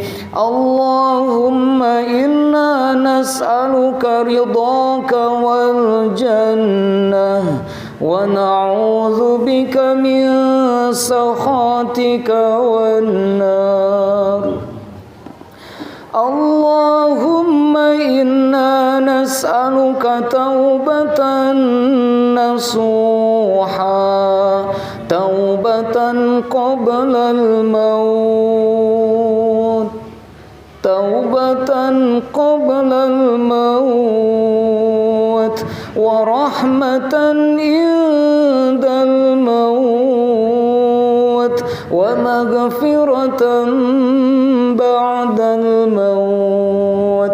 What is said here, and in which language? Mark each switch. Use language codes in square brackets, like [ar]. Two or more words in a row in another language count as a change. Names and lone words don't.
[ar] اللهم إنا نسألك رضاك والجنة ونعوذ بك من سخطك والنار. اللهم إنا نسألك توبة نصوحا، توبة قبل الموت، توبة قبل الموت ورحمة عند الموت ومغفرة بعد الموت.